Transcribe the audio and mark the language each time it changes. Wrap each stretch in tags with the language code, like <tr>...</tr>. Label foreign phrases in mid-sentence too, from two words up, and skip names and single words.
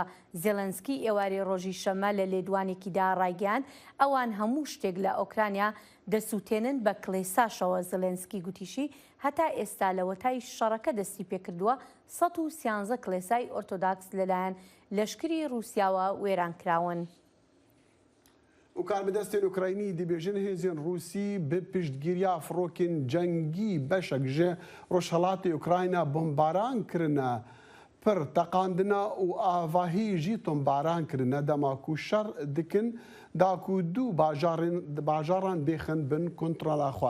<ckb>زێلەنسکی ئێوارەی ڕۆژی شەمە لە لێدوانێکیدا ڕایگەیاند ئەوان هەموو شتێک لە ئۆکرانیا دەسووتێنن بە کلێساشەوە. زێلێنسکی گوتیشی هەتا ئێستا لە وەتای شەڕەکە دەستی پێکردووە 113 کلێسای ئۆرتۆداکس لەلایەن لەشکری رووسیاوە وێرانکراون.</ckb> <ku>و کاربدەستên Ukraynî dibêjin hêzên Rûsî bi piştgiriya firokên cengî beşek ji Rojhilatê Ukrayna bombaran kirine pir teqandina û avahî jî tombaran kirine dema ku şer dikin da ku du bajaran bêxin bin kontrola xwe.</ku>